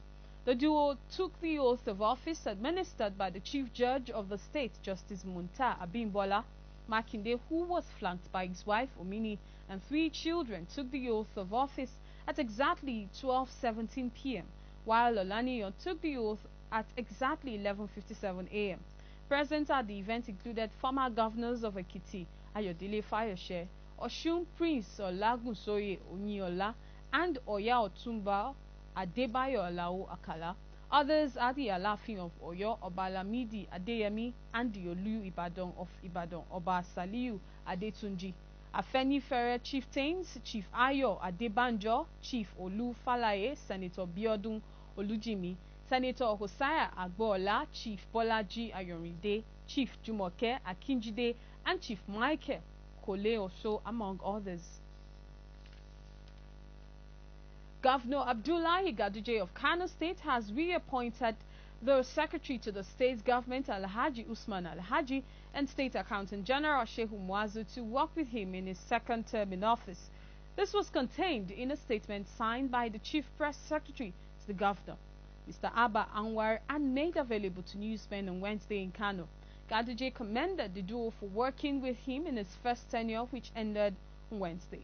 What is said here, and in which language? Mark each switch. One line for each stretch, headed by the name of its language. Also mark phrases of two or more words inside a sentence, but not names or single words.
English: The duo took the oath of office administered by the Chief Judge of the state, Justice Munta Abimbola. Makinde, who was flanked by his wife Omini and 3 children, took the oath of office at exactly 12:17 p.m., while Olaniyan took the oath at exactly 11:57 a.m. Present at the event included former governors of Ekiti, Ayodele Fayose, Osun Prince Olagunsoye Oniola, and Oya Otumba Adebayo Alao Akala. Others are the Alafin of Oyo, Obalamidi Adeyemi, and the Olu Ibadan of Ibadan, Oba Saliu Adetunji. Afenifere chieftains, Chief Ayo Adebanjo, Chief Olu Falaye, Senator Biodun Olujimi, Senator Hosea Agboola, Chief Bolaji Ayorinde, Chief Jumoke Akinjide, and Chief Michael Kole Oso, among others. Governor Abdullahi Gaduje of Kano State has reappointed the Secretary to the State Government Alhaji Usman Alhaji and State Accountant General Shehu Muazu to work with him in his second term in office. This was contained in a statement signed by the Chief Press Secretary to the Governor, Mr. Abba Anwar, and made available to newsmen on Wednesday in Kano. Gaduje commended the duo for working with him in his first tenure, which ended on Wednesday.